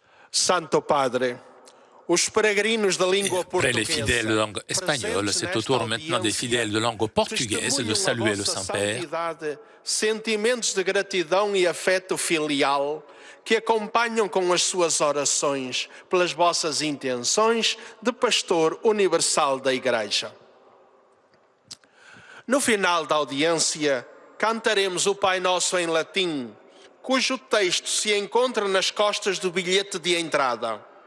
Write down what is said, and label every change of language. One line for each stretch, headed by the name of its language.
Portuguese: Santo Padre, os peregrinos da língua
French: Après les
Portuguese: portuguesa,
French: fidèles de langue espagnole, c'est au tour maintenant des fidèles de langue portugaise de saluer le Saint-Père.
Portuguese: Sentimentos de gratidão e afeto filial que acompanham com as suas orações pelas vossas intenções de pastor universal da Igreja. No final da audiência, cantaremos o Pai Nosso em latim, cujo texto se encontra nas costas do bilhete de entrada.